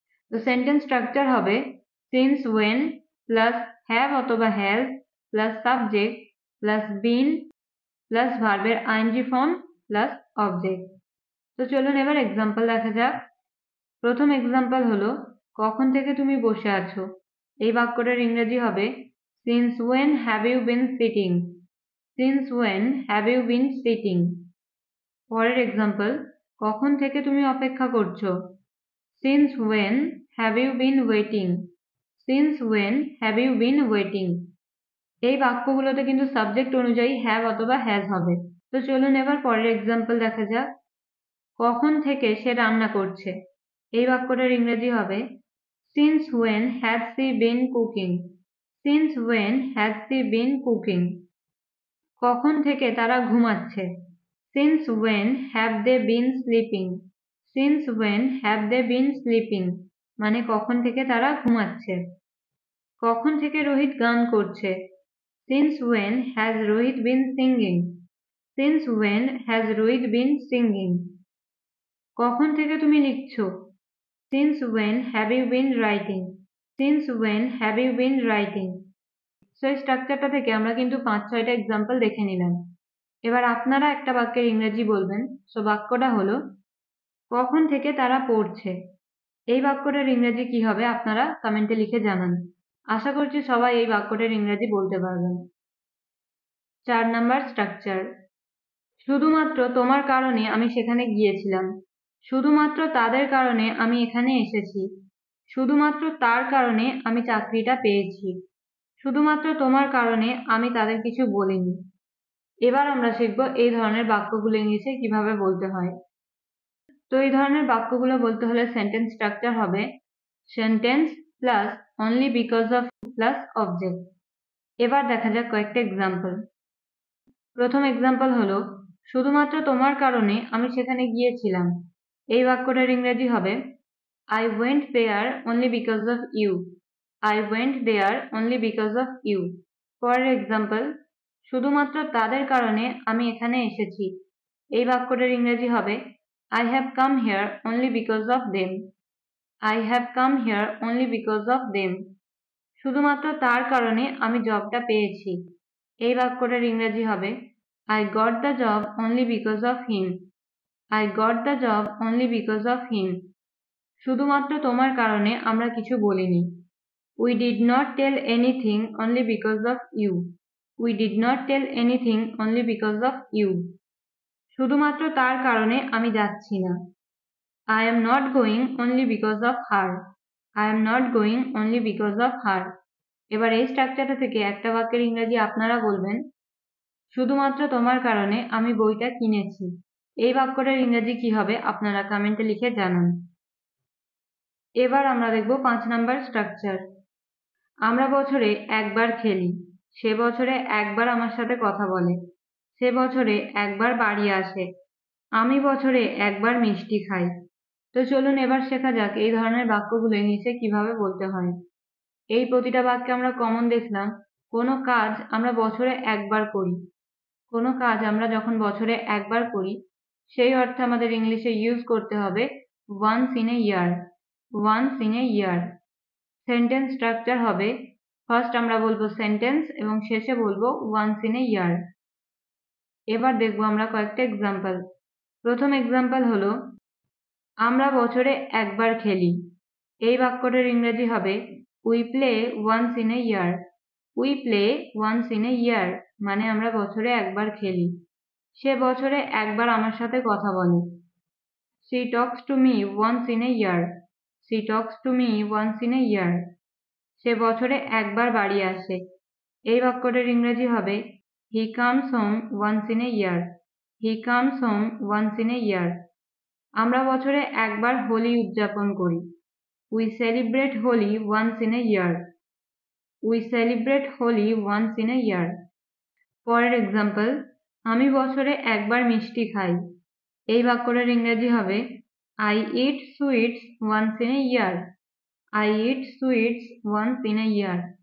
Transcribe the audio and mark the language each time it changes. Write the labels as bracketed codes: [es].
[bn] তো sentence structure হবে since when plus have অথবা has plus subject plus been plus ভার্বের আইএনজি ফর্ম প্লাস অবজেক্ট। তো চলুন এবার এক্সাম্পল দেখা যাক। প্রথম এক্সাম্পল হলো কখন থেকে তুমি বসে আছো? এই বাক্যটার ইংরেজি হবে [en] Since when have you been sitting? Since when have you been sitting? [bn] পরের এক্সাম্পল, কখন থেকে তুমি অপেক্ষা করছো? [en] Since when have you been waiting? Since when have you been waiting? [bn] এই বাক্যগুলোতে কিন্তু সাবজেক্ট অনুযায়ী হ্যাভ অথবা হ্যাজ হবে। তো চলুন এবার পরের এক্সাম্পল দেখা যাক। কখন থেকে সে রান্না করছে? এই বাক্যটার ইংরেজি হবে [en] Since when has she been cooking? Since when has she been cooking? [bn] কখন থেকে তারা ঘুমাচ্ছে? [en] Since when have they been sleeping? Since when have they been sleeping? [bn] মানে কখন থেকে তারা ঘুমাচ্ছে। কখন থেকে রোহিত গান করছে? [en] Since when has Rohit been singing? Since when has Rohit been singing? [bn] কখন থেকে তুমি লিখছো? [en] Since when have you been writing? Since when have you been writing? [bn] So এই স্ট্রাকচারটা থেকে আমরা কিন্তু 5-6টা এক্সাম্পল দেখে নিলাম। এবার আপনারা একটা বাক্যের ইংরেজি বলবেন। সো বাক্যটা হলো কখন থেকে তারা পড়ছে। এই বাক্যটার ইংরেজি কি হবে আপনারা কমেন্টে লিখে জানান। আশা করছি সবাই এই বাক্যটার ইংরেজি বলতে পারবেন। 4 নাম্বার স্ট্রাকচার, শুধুমাত্র তোমার কারণে আমি সেখানে গিয়েছিলাম। শুধুমাত্র তাদের কারণে আমি এখানে এসেছি। শুধুমাত্র তার কারণে আমি চাকরিটা পেয়েছি। শুধুমাত্র তোমার কারণে আমি তাদের কিছু বলিনি। এবার আমরা শিখব এই ধরনের বাক্যগুলো ইংলিশে কিভাবে বলতে হয়। তো এই ধরনের বাক্যগুলো বলতে হলে সেন্টেন্স স্ট্রাকচার হবে sentence plus only because of plus object. এবার দেখা যাক কয়েকটা এক্সাম্পল। প্রথম এক্সাম্পল হলো শুধুমাত্র তোমার কারণে আমি সেখানে গিয়েছিলাম। এই বাক্যটার ইংরেজি হবে [en] I went there only because of you. I went there only because of you. [bn] পরের এক্সাম্পল, শুধুমাত্র তাদের কারণে আমি এখানে এসেছি। এই বাক্যটার ইংরেজি হবে [en] I have come here only because of them. I have come here only because of them. [bn] শুধুমাত্র তার কারণে আমি জবটা পেয়েছি। এই বাক্যটার ইংরেজি হবে [en] I got the job only because of him. I got the job only because of him. [bn] শুধুমাত্র তোমার কারণে আমরা কিছু বলিনি। [en] We did not tell anything only because of you. We did not tell anything only because of you. [bn] শুধুমাত্র তার কারণে আমি যাচ্ছি না। [en] I am not going only because of her. I am not going only because of her. [bn] এবার এই স্ট্রাকচারটা থেকে একটা বাক্যের ইংরেজি আপনারা বলবেন শুধুমাত্র তোমার কারণে আমি বইটা কিনেছি। এই বাক্যটার ইংরেজি কি হবে আপনারা কমেন্টে লিখে জানান। এবার আমরা দেখব 5 নাম্বার স্ট্রাকচার। আমরা বছরে একবার খেলি। সে বছরে একবার আমার সাথে কথা বলে। সে বছরে একবার বাড়ি আসে। আমি বছরে একবার মিষ্টি খাই। তো চলুন এবার শেখা যাক এই ধরনের বাক্যগুলো ইংলিশে কিভাবে বলতে হয়। এই প্রতিটা বাক্যে আমরা কমন দেখলাম কোনো কাজ আমরা বছরে একবার করি। কোনো কাজ আমরা যখন বছরে একবার করি সেই অর্থে আমাদের ইংলিশে ইউজ করতে হবে [en] once in a year. once in a year. [bn] Sentence structure হবে ফার্স্ট আমরা বলবো সেন্টেন্স এবং শেষে বলবো once in a year. এবার দেখবো আমরা কয়েকটা এক্সাম্পল। প্রথম এক্সাম্পল হলো আমরা বছরে একবার খেলি। এই বাক্যটার ইংরেজি হবে [en] we play once in a year. We play once in a year [bn] মানে আমরা বছরে একবার খেলি। সে বছরে একবার আমার সাথে কথা বলে। [en] She talks to me once in a year. She talks to me once in a year. [bn] সে বছরে একবার বাড়ি আসে। এই বাক্যটার ইংরেজি হবে [en] he comes home once in a year. He comes home once in a year. [bn] আমরা বছরে একবার হোলি উদযাপন করি। [en] We celebrate Holi once in a year. We celebrate Holi once in a year. [bn] পরের এক্সাম্পল, আমি বছরে একবার মিষ্টি খাই। এই বাক্যটার ইংরেজি হবে [en] I eat sweets once in a year. I eat sweets once in a year.